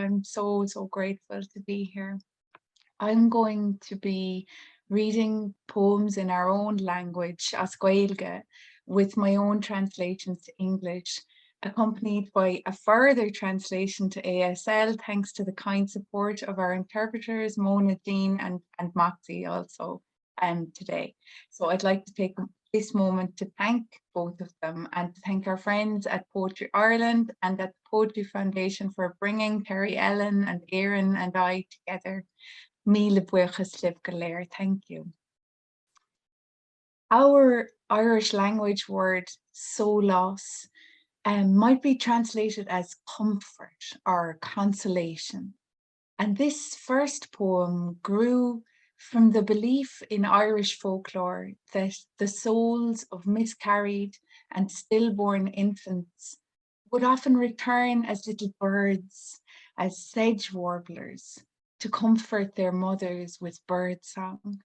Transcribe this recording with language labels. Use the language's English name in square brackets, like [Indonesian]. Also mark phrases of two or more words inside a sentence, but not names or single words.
[English] I'm so grateful to be here. I'm going to be reading poems in our own language, [Irish] as Gaeilge, [English] with my own translations to English, accompanied by a further translation to ASL, thanks to the kind support of our interpreters, Mona, Jean, and Moxie also today. So I'd like to take this moment to thank both of them and to thank our friends at Poetry Ireland and at the Poetry Foundation for bringing Teri Ellen and Erin and I together. [Irish] Míle buíochas libh go léir. [English] Thank you. Our Irish language word solace might be translated as comfort or consolation. And this first poem grew from the belief in Irish folklore that the souls of miscarried and stillborn infants would often return as little birds, as sedge warblers, to comfort their mothers with bird song.